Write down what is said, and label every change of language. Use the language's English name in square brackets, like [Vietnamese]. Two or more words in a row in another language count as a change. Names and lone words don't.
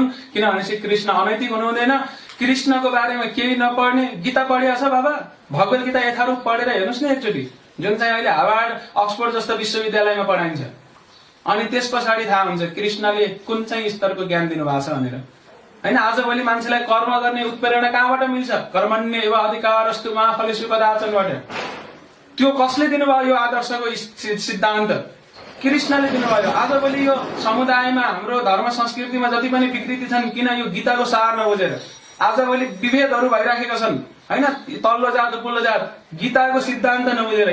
[Nepali] किनभनेपछि कृष्ण अनैतिक हुनु हुँदैन। कृष्णको बारेमा केही नपढ्ने, गीता पढिया छ बाबा? भगवत गीता यथारूप पढेर हेर्नुहोस् न एकचोटि, जुन चाहिँ अहिले हार्वर्ड, अक्सफोर्ड जस्तो विश्वविद्यालयमा पढाइन्छ। अनि त्यस पछाडि थाहा हुन्छ कृष्णले कुन चाहिँ स्तरको ज्ञान दिनुभएको छ भनेर। हैन, आजभोलि मान्छेलाई कर्म गर्ने उत्प्रेरणा कहाँबाट मिल्छ? [Sanskrit] कर्मण्य एव अधिकारस्तु मा फलेषु कदाचनबाट। [Nepali] त्यो कसले दिनुभयो? यो आदर्शको सिद्धान्त कृष्णले दिनुभयो। आजभोलि यो समुदायमा, हाम्रो धर्म संस्कृतिमा जति पनि विकृति छन्, किन यो गीताको सार नबुझेर आजभोलि विभेदहरू भइराखेका छन् हैन? तल्लो जात उपल्लो जात, गीताको सिद्धान्त नबुझेर।